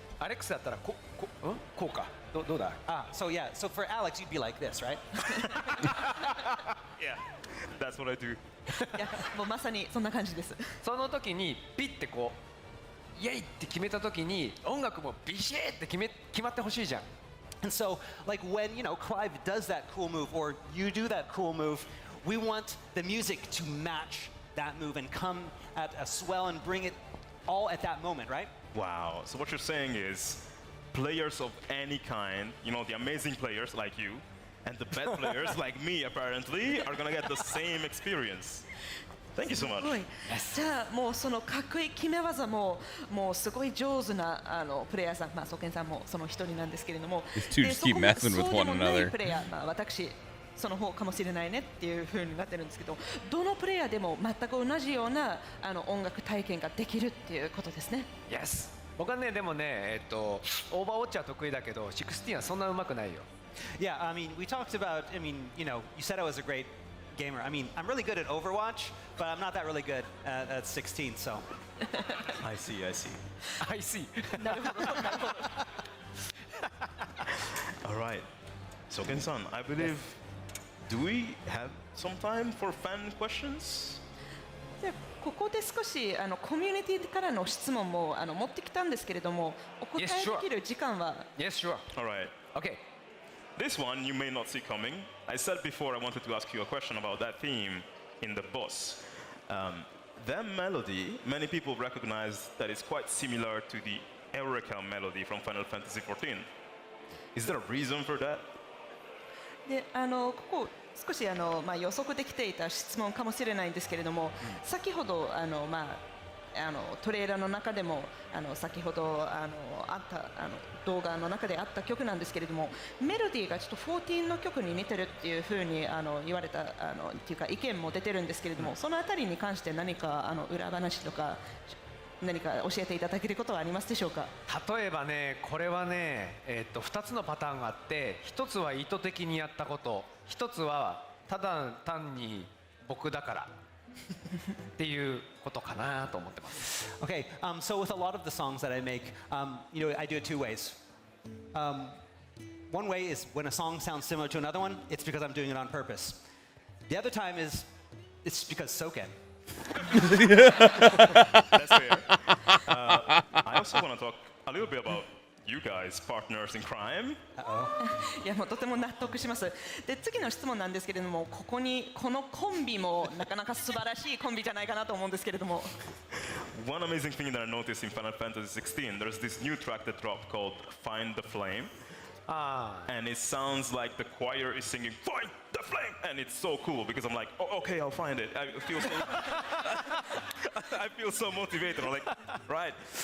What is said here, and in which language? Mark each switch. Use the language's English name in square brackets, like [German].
[Japanese] アレックスだったらこうかどうだ。 [English] So yeah, so for Alex, you'd be like this, right? Yeah, that's what I do. [Japanese] いやもうまさにそんな感じです。その時にピッてこうイエイって決めた時に音楽もビシッって決まってほしいじゃん。 [English] And so, like when Clive does that cool move or you do that cool move, we want the music to match that move and come at a swell and bring it all at that moment, right? Wow. So what you're saying is players of any kind, you know, the amazing players like you, and the bad players like me apparently are gonna get the same experience. Thank you so much. [Japanese] すごい。じゃあもうそのかっこいい決め技ももうすごい上手なプレイヤーさん、まあソケンさんもその一人なんですけれども、 [English] These two just keep messing with one [Japanese] そうでもない [English] another. [Japanese] プレイヤー、まあ私その方かもしれないねっていう風になってるんですけど、どのプレイヤーでも全く同じような音楽体験ができるっていうことですね。 [English] Yes。 [Japanese] 僕はねでもねオーバーウォッチは得意だけど16はそんな上手くないよ。 [English] Yeah, I mean, we talked about, I mean, you know, you said I was a great gamer. I mean, I'm really good at Overwatch, but I'm not that really good at 16, so. I see, I see. I see. なるほど、なるほど。 All right. So Ken-san, I believe, do we have some time for fan questions? [Japanese] じゃあここで少しコミュニティからの質問も持ってきたんですけれども、お答えできる時間は。 [English] Yes, sure. All right. Okay. This one you may not see coming. I said before I wanted to ask you a question about that theme in the boss. That melody, many people recognize that it's quite similar to the Eureka melody from Final Fantasy XIV. Is there a reason for that? [Japanese] でここ少しまあ、予測できていた質問かもしれないんですけれども、先ほどまあ、トレーラーの中でも先ほどあった動画の中であった曲なんですけれども、メロディーがちょっと14の曲に似てるっていうふうに言われたっていうか意見も出てるんですけれども、そのあたりに関して何か裏話とか何か教えていただけることはありますでしょうか。例えばね、これはね、2つのパターンがあって、1つは意図的にやったこと、1つはただ単に僕だからっていうことかなと思ってます。 [English] Okay, so with a lot of the songs that I make, you know, I do it two ways. One way is when a song sounds similar to another one, it's because I'm doing it on purpose. The other time is it's because Soken. That's fair. I also want to talk a little bit about you guys, partners in crime. [Japanese] いやもうとても納得します。で次の質問なんですけれども、このコンビもなかなか素晴らしいコンビじゃないかなと思うんですけれども。 [English] One amazing thing that I noticed in Final Fantasy XVI, there's this new track that dropped called Find the Flame. And it sounds like the choir is singing Find the Flame, and it's so cool because I'm like, oh, okay, I'll find it. I feel so motivated. I'm like, right.